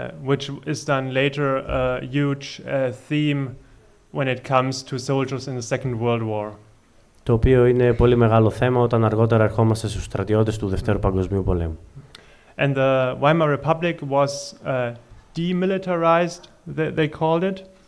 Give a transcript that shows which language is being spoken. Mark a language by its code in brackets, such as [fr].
[en] Which is done later a huge theme when it comes to soldiers in the Second World War. [el] Το οποίο είναι πολύ μεγάλο θέμα όταν αργότερα ερχόμαστε στους στρατιώτες του Δευτέρου Παγκοσμίου Πολέμου. [en] And the Weimar Republic was demilitarized, they called it.